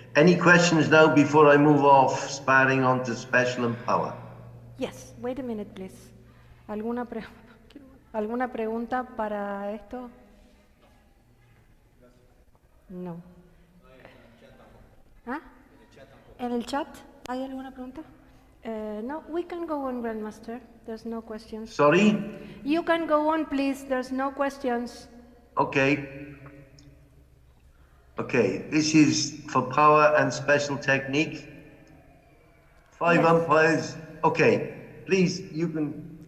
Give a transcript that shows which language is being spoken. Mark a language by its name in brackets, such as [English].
[English] Any questions now before I move off sparring onto special and power? Yes, wait a minute, please. [Spanish] ¿Alguna pregunta para esto? No. ¿Ah? ¿En el chat hay alguna pregunta? [English] No, we can go on, Grandmaster. There's no questions. Sorry? You can go on, please. There's no questions. Okay. Okay, this is for power and special technique. 5 Yes. umpires. Okay, please, you can.